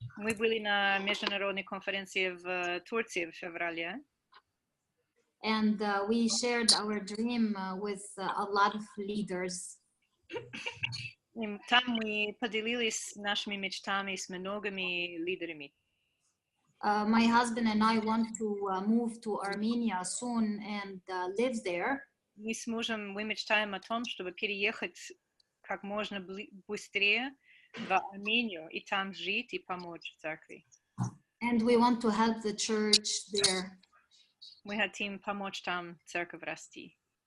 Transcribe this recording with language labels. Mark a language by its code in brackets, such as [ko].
[ru] Мы были на международной конференции в Турции в феврале. [en] And we shared our dream with a lot of leaders. [ru] Там мы поделились нашими мечтами с многими лидерами. [en] My husband and I want to move to Armenia soon and live there. [ru] Мы с мужем мы мечтаем о том, чтобы переехать как можно быстрее в Армению и там жить и помочь церкви. [en] And we want to help the church there. [ru] Мы хотим помочь там церковь расти.